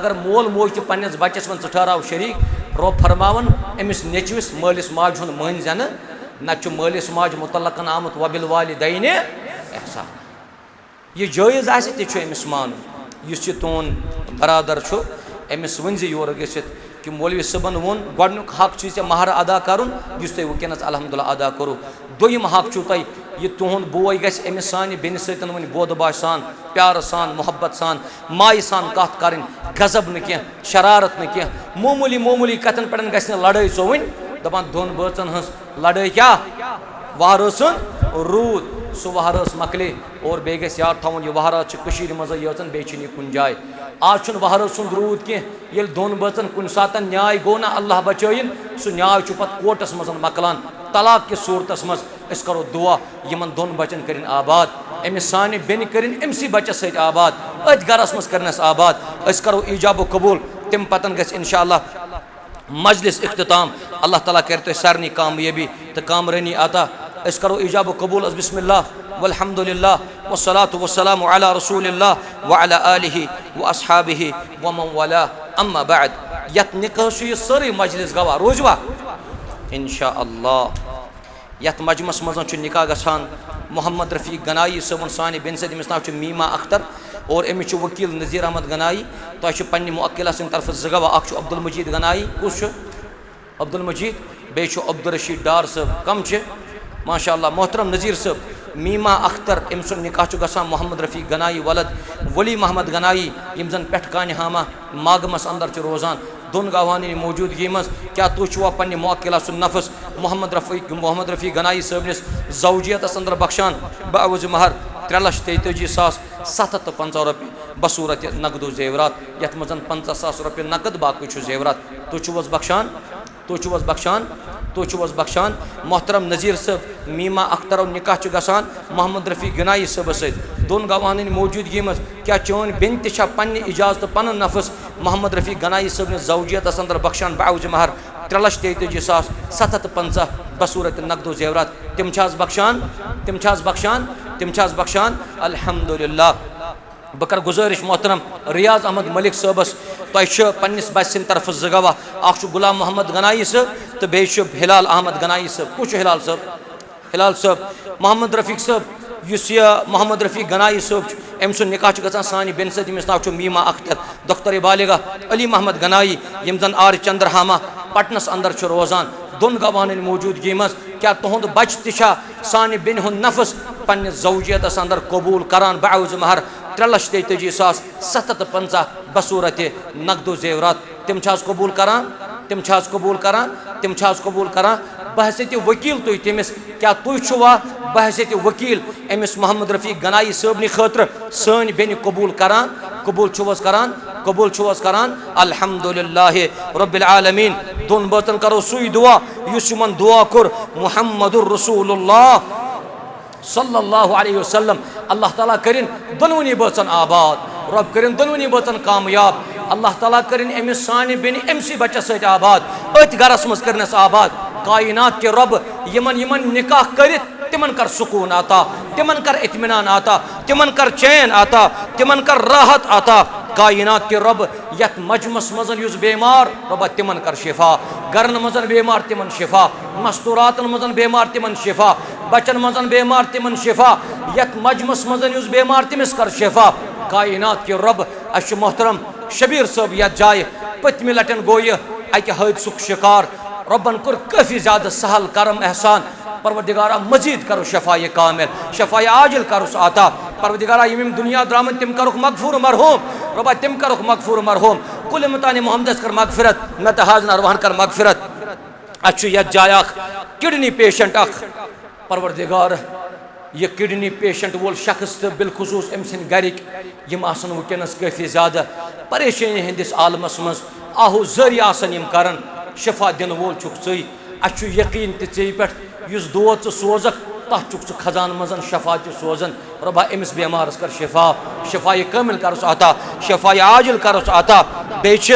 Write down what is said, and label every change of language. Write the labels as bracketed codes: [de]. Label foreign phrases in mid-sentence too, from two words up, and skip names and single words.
[ks] अगर मोल मोज तो पन्निस बच्चस वन ठहराव शरीक रब फरमावन अमिस नेचविस मालिस माज हुन मन जन न मालिस माज मुतल्लकन आमुत वबिल वालिदैन एहसान यह जायज़ आस अमिस मानुन यह तुन बरादर अमिस वन योर गसित कि मौलवी सबन वोन गोडनुक हक चे महर अदा करुन तुम वनस अल्हम्दुलिल्लाह अदा करो दोयम हक तुह यह तुहद बोय गस अमिस सानि बेनि सतन वन बोदबाश सान प्यार सान मोहब्बत सान माय सान कत कर गजब न कह शरारत न कह मामूली कतन पे गस लड़ाई चोवन दपान दोन बचन हज लड़ाई क्या वहरसन रूद सह वहरस मकले और बे गस याद थवन यह वहरात मज यचन बे कुन जाय आज वहरत सुंद रूद कह ये दोन बचन कुन सात न्याय गो ना अल्लाह बचन सह न्याय पे कोर्टस मज मकलान तलाक कि सूरतस मज करो दुआ यमन दोन बचन कर आबाद अमिस सानि बेन कर अमसी बचस सत आबाद अथ गरस मज करनस आबाद करो ईजाब कबूल तम पतन गस इंशाअल्लाह मजलिस इख्तिताम अल्लाह ताला कर तो सारनी कामयाबी तो कामरानी आता करो ईजाब कबूल [ar] بسم الله والحمد لله والصلاة والسلام على رسول الله وعلى آله وأصحابه ومن والاه أما بعد [ks] यत निकाह सारी मजलिस गवाह रोजवा इंशाअल्लाह यत मजमस मज निकाह गसान मोहम्मद रफ़ीक गनाई सबन सानि बेन सद अमिस नाव मीमा अख्तर और अमिस वकील नज़ीर अहमद गनाई तो पन्ने मुअक्किला तरफ 2 गवाह अब्दुल मजीद गनाई कुछ अब्दुल मजीद बेचु अब्दुल रशीद डार साहब कम छे माशाअल्लाह मोहतरम नज़ीर साहब मीमा अख्तर अम सुन निकाह गसान मोहम्मद रफ़ी गनाई वलद वली मोहम्मद गनाई यम जन पेट कान हामा मागमस अंदर च रोजान दोन गवानी मौजूदगी मज क्या तुवा पन्ने मुअक्किला सुन नफस मोहम्मद रफ़ी गनाई साहब ज़ौजियतस अंदर बख्शान बावज महर 3,43,750 रुपये बसूरत नकदो जेवरात यथ मज 50,000 रुपये नकद बाकी जेवरात तुवस बख्शान मोहतरम नज़ीर साहब मीमा अख्तर निकाह गसान मोहम्मद रफ़ी गनाई साहब सत दोन गवान मौजूदगी मज क्या चोन बेन तह पन्ने इजाजत पन नफस मोहम्मद रफ़ी गनाई साहब ज़ौजियतस अंदर बख्शान बावज महर 3,43,750 बसूरत नकदो जेवरात तिम बख्शान अल्हम्दुलिल्लाह। बह कर गुजारिश मोहतरम रियाज अहमद मलिक साहबस तुम पन्निस बस सिंद तरफ ज गवाह अख गुलाम मोहम्मद गनाई साहब तो बे हिलाल अहमद गनाई साहब कुछ हिलाल साहब मोहम्मद रफ़ीक साहब इस मोहम्मद रफ़ी गनाई साहब अम सुन निकाह गसान सानि बेन सत यमिस नाव मीमा अख्तर दख्तर बालिगा अली मोहम्मद गनाई यम जन आर चंद्रहामा पटनस अंदर रोजान दोन गवान मौजूदगी मज क्या तुंद बच तह सानि बेन हुंद नफस पन्ने ज़ौजियतस अंदर कबूल करान बावज महर 3,43,750 बसूरत नकदो जेवरात तिम कबूल करान बहसियत वकील तुम तमिस क्या तुवा बहसियत वकील अमिस मोहम्मद रफ़ी गनाई साहब खतर सन बेन कबूल करान [ar] الحمد لله رب العالمين [ks] दोन बतन करो सुई दुआ युस यमन दुआ कुर [ar] محمد رسول الله صلى الله عليه وسلم [ks] अल्लाह ताला करिन दोनवनी बचन आबाद रब करिन दोनवनी बचन कामयाब अल्लाह ताला करिन अमिस सानि बेन अमसी बच्चस सत आबाद अत गरस मज करनस आबाद कायनात के रब यमन निकाह करित तिमन कर सुकून आता तिमन कर इत्मीनान आता तिमन कर चैन आता तिमन कर राहत आता कायनात के रब यत मजमस मजन युस बेमार रब तिमन कर शिफा गरन मजन बेमार तिमन शिफा मस्तूरातन मजन बेमार तिमन शिफा बचन मजन बेमार तिमन शिफा यत मजमस मजन युस बेमार तिमिस कर शिफा कायनात के रब अश मोहतरम शबीर साहब यत जाय पतमी लटन गो यह अकि हादसुक शिकार रबन कुर काफ़ी ज़्यादा सहल करम एहसान परवरदिगारा मजीद करो शफाए कामिल शफाए आजिल करुस आता परवरदिगारा यम दुनिया द्रामन तिम करुख मगफूर मरहूम रबा तिम करुख मगफूर मरहूम कुल मतान मोहम्मद कर मगफिरत न हाजन अरवाहन कर मगफिरत अच्छ यत जाय किडनी पेशेंट परवरदिगार यह [en] kidney patient [ks] वोल शख्स तो बिलखुसूस अम सिंद गरिक यम आसन वुनकस काफ़ी ज़्यादा परेशानी हंदिस आलमस मज आहू जरि आसन यम करन शिफा दिन वोल छुक चे अच्छ यकीन ते पे युस दोद सोजक तथ चुक खजान मजन शफा सोजन रबा अमिस बेमारस कर शिफाए कामिल करस अता शिफाए आजिल करस अता बे